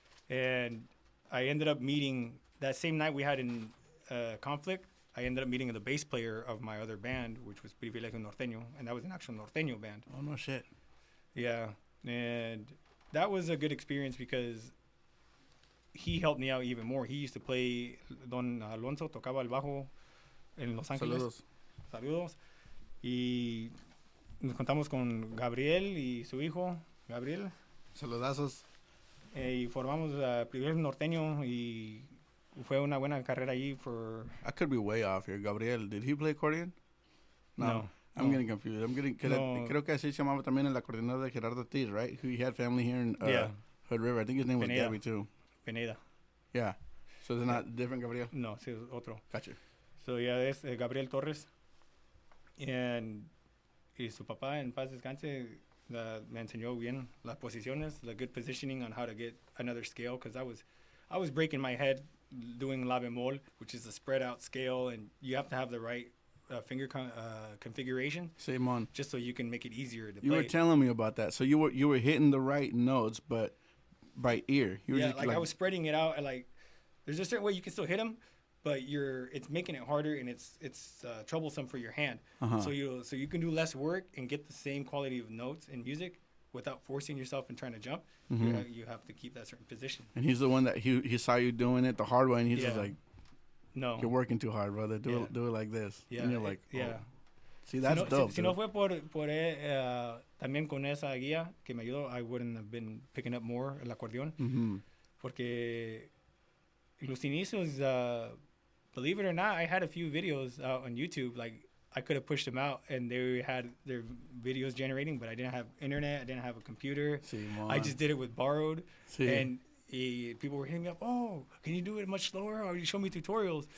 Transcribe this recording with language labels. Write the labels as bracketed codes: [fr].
[en] And I ended up meeting, that same night we had in conflict, I ended up meeting the bass player of my other band, which was Privilegio Norteño, and that was an actual Norteño band. Oh, no shit. Yeah, and that was a good experience because he helped me out even more. He used to play, [es] Don Alonso tocaba el bajo en Los Ángeles. Saludos. Y nos contamos con Gabriel y su hijo, Gabriel. Saludazos. Y formamos Privilegio Norteño y fue una buena carrera allí for... [en] I could be way off here. Gabriel, did he play accordion? No. I'm getting confused. [es] Creo que así se llamaba también el acordeonero de Gerardo Ortiz, right? [en] He had family here in Hood River. I think his name was Gabby too. Pineda. Yeah. So it's not different Gabriel? [es] No, sí, es otro. [en] Gotcha. [es] So yeah, es Gabriel Torres. Y su papá, en paz descanse, me enseñó bien las posiciones, [en] the good positioning on how to get another scale, because I was breaking my head doing la bemol, which is a spread out scale, and you have to have the right finger configuration. Same on. Just so you can make it easier to play. You were telling me about that. So you were hitting the right notes, but by ear. You were just I was spreading it out, and like there's a certain way you can still hit them, but it's making it harder, and it's troublesome for your hand. So you can do less work and get the same quality of notes in music without forcing yourself and trying to jump. You have to keep that certain position. And he's the one that he saw you doing it the hard way, and he's just like, no, you're working too hard, brother. Do it like this. Yeah. And you're like, oh. Yeah. See, that's dope. [es] Si no fue por también con esa guía que me ayudó, [en] I wouldn't have been picking up more [es] el acordeón. Porque los inicios, [en] believe it or not, I had a few videos out on YouTube. Like, I could have pushed them out, and they had their videos generating, but I didn't have internet. I didn't have a computer. I just did it with borrowed. And people were hitting me up, oh, can you do it much slower? Or you show me tutorials.